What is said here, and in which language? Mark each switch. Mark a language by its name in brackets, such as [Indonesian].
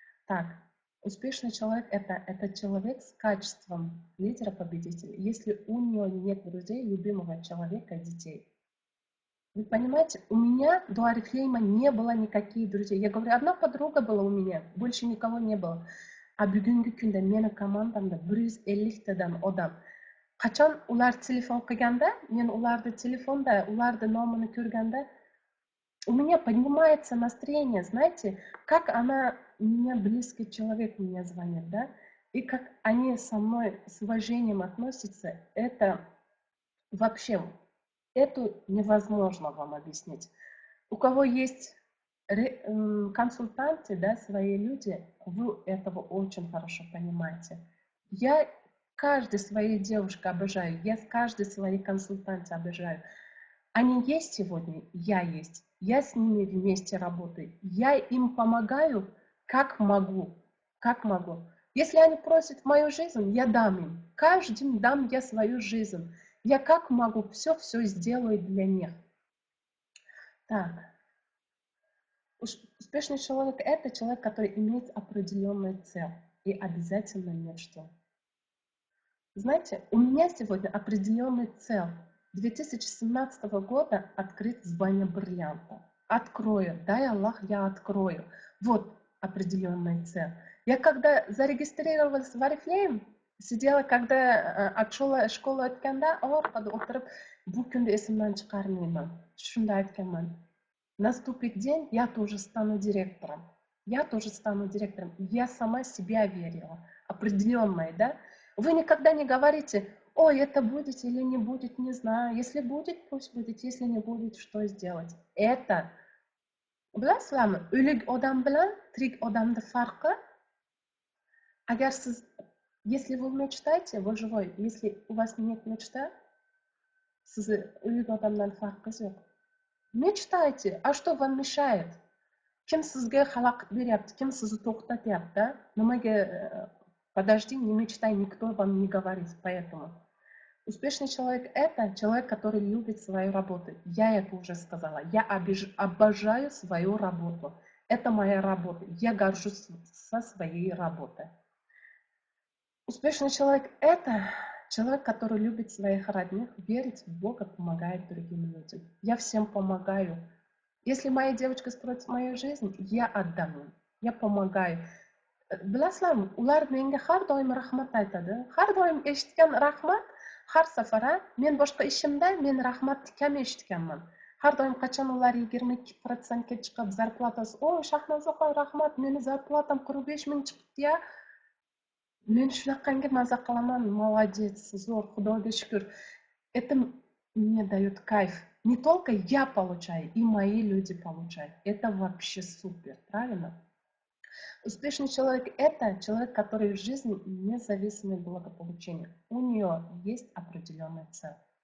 [Russian] Так, успешный человек это человек с качеством лидера-победителя. Если у него нет друзей, любимого человека, детей. Вы понимаете, у меня до Oriflame не было никаких друзей. Я говорю, одна подруга была у меня, больше никого не было. [Uzbek] А bugungi kunda meni komandamda 150 tadan odam. Qachon ular telefon qilganda, men ularni telefonda, ularni nomini ko'rganda, [Russian] у меня поднимается настроение, знаете, как она, меня близкий человек мне звонит, да, и как они со мной с уважением относятся, это вообще, это невозможно вам объяснить. У кого есть консультанты, да, свои люди, вы этого очень хорошо понимаете. Я каждой своей девушке обожаю, я с каждой своей консультанте обожаю. Они есть сегодня, я есть. Я с ними вместе работаю. Я им помогаю, как могу. Как могу. Если они просят мою жизнь, я дам им. Каждым дам я свою жизнь. Я как могу, все сделаю для них. Так. Успешный человек – это человек, который имеет определенную цель и обязательно мечту. Знаете, у меня сегодня определенная цель. 2017 года открыть звание бриллианта. Открою, дай Аллах, я открою. Вот определенная цель. Я когда зарегистрировалась в Oriflame, sидела, когда от школы [Uzbek] o'tganda, orqada o'tirib, bu kunni esimdan chiqarmayman. Shunda aytganman. [Russian] Наступит день, я тоже стану директором. Я тоже стану директором. Я сама себя верила. Определенная, да? Вы никогда не говорите, ой, это будет или не будет, не знаю. Если будет, пусть будет. Если не будет, что сделать? Это. [Uzbek] Bilasizlarmi, o'lik odam bilan tirik odamni farqi, agar siz, [Russian] если вы мечтаете, вы живой. Если у вас нет мечты, [Uzbek] sizni o'lik odamdan farqingiz yo'q. [Russian] Мечтайте. А что вам мешает? [Uzbek] Kim sizga xalaqit beryapti, kim sizni to'xtatyapti? Nimaga [Russian] подожди, не мечтай, никто вам не говорит. Поэтому успешный человек – это человек, который любит свою работу. Я это уже сказала. Я обожаю свою работу. Это моя работа. Я горжусь со своей работой. Успешный человек – это человек, который любит своих родных, верит в Бога, помогает другим людям. Я всем помогаю. Если моя девочка спросит мою жизнь, я отдам им. Я помогаю. [Uzbek] Bilasizlarmi, ular menga har doim rahmat aytadi. Har doim eshitgan rahmat, har safar men boshqa ishimda men rahmatni kam eshitganman. Har doim qachon ular 22%ga chiqib zarplatasi, "O, Shahnozaxon, rahmat, meni zarplatam 45 ming chiqibdi-ya." Men shunaqangi maza qilaman, [Russian] молодец, [Uzbek] zo'r, Xudoga shukr. [Russian] Это мне дает кайф. Не только я получаю, и мои люди получают. Это вообще супер, правильно? Успешный человек – это человек, который в жизни независимое благополучение. У нее есть определенная цель.